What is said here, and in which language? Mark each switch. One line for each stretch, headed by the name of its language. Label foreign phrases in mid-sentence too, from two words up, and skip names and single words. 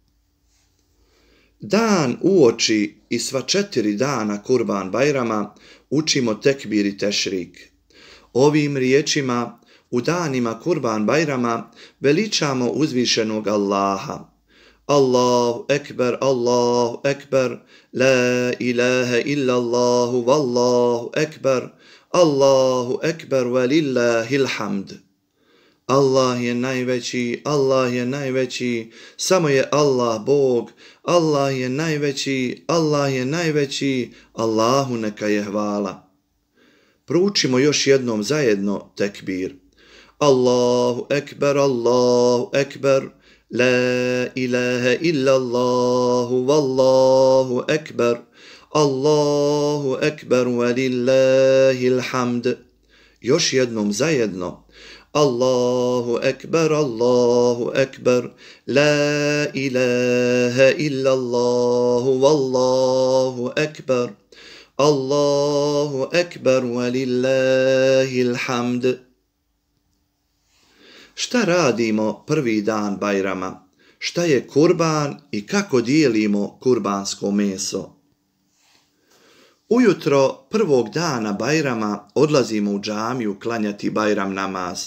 Bosnian: Dan uoči i sva 4 dana Kurban Bajrama učimo tekbir i tešrik. Ovim riječima u danima Kurban Bajrama veličamo uzvišenog Allaha.
Arabic: الله أكبر، الله أكبر, لا إله إلا الله، والله أكبر، الله أكبر، ولله الحمد.
Bosnian: Allah je najveći, Allah je najveći, samo je Allah Bog, Allah je najveći, Allah je najveći, Allahu neka je hvala. Proučimo još jednom zajedno tekbir.
Arabic: الله أكبر، الله أكبر, لا إله إلا الله، والله أكبر، الله أكبر، ولله الحمد.
Bosnian: Još jednom zajedno.
Arabic: الله أكبر، الله أكبر, لا إله إلا الله، والله أكبر، الله أكبر، ولله الحمد.
Bosnian: Šta radimo prvi dan Bajrama? Šta je kurban i kako dijelimo kurbansko meso? Ujutro prvog dana Bajrama odlazimo u džamiju klanjati Bajram namaz.